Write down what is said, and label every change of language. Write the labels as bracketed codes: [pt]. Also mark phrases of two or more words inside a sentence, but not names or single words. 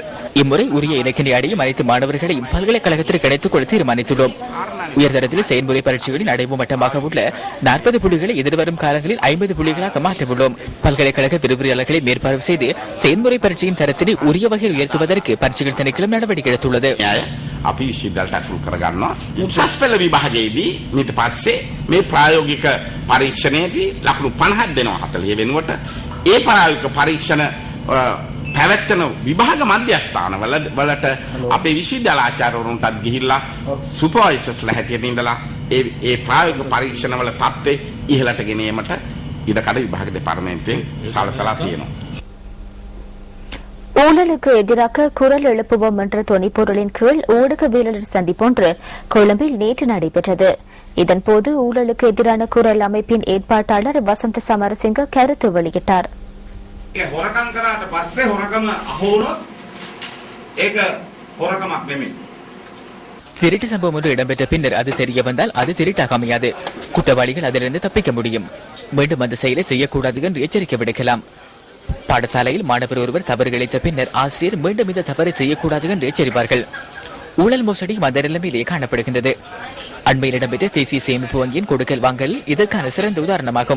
[ta] இம்முறை உரிய இலக்கினை அடையும் அனைத்து மாணவர்களையும் பல்கலைக்கழகத்திற்கு இணைத்துக் கொள்ள தீர்மானித்துள்ளோம். உயர்தரத்தில் செயல்முறை பரீட்சைகளின் அடைவு மட்டமாக உள்ள 40 புள்ளிகளை எதிர்வரும் காலங்களில் 50 புள்ளிகளாக மாற்றவுள்ளோம். பல்கலைக்கழக விரிவுரையாளர்களை மேற்பார்வை செய்து செயல்முறை பரீட்சையின் தரத்தினை உரிய வகையில் உயர்த்துவதற்கு பரீட்சைகள் திணைக்களம் நடவடிக்கை எடுத்துள்ளது. [si] අපි විශ්වවිද්‍යාලයට ඇතුල් කරගන්නවා. උසස් පෙළ විභාගයේදී ඊට පස්සේ මේ ප්‍රායෝගික පරීක්ෂණයේදී ලකුණු 50ක් දෙනවා 40 වෙනුවට. ඒ ප්‍රායෝගික පරීක්ෂණ පැවැත්වෙන විභාග මධ්‍යස්ථානවලට අපේ විශ්වවිද්‍යාල ආචාර්යවරුන්ටත් ගිහිල්ලා සුපර්වයිසර්ස්ලා හැටියට ඉඳලා ඒ ප්‍රායෝගික පරීක්ෂණවල තත්ත්වය ඉහළට ගෙන ඒමට ඉඩකඩ විභාග දෙපාර්තමේන්තුවෙන් සලසලා තියෙනවා. [ta] ஊழலுக்கு எதிராக குரல் எழுப்புவோம் என்ற தொனிப்பொருளின் கீழ் ஊடகவியலாளர் சந்திப்பொன்று கொழும்பில் நேற்று நடைபெற்றது. இதன்போது ஊழலுக்கு எதிரான குரல் அமைப்பின் ஏற்பாட்டாளர் வசந்த சமரசிங்க கருத்து வெளியிட்டார். [si] හොරකම් කරාට පස්සේ හොරකම අහුනොත් ඒක හොරකමක් නෙමෙයි. [ta] திருட்டு சம்பவம் ஒன்று இடம்பெற்ற பின்னர் அது தெரிய வந்தால் அது திருட்டாக அமையாது. குற்றவாளிகள் அதிலிருந்து தப்பிக்க முடியும். மீண்டும் அந்த செயலை செய்யக்கூடாது என்று எச்சரிக்கை விடுக்கலாம். பாடசாலையில் மாணவர் ஒருவர் தவறு இழைத்த பின்னர் ஆசிரியர் மீண்டும் இந்த தவறை செய்யக்கூடாது என்று எச்சரிப்பார்கள். ஊழல் மோசடியும் அந்த நிலைமையிலே காணப்படுகின்றது. அண்மையில் இடம்பெற்ற தேசிய சேமிப்பு வங்கியின் கொடுக்கல் வாங்கல் இதற்கான சிறந்த உதாரணமாகும்.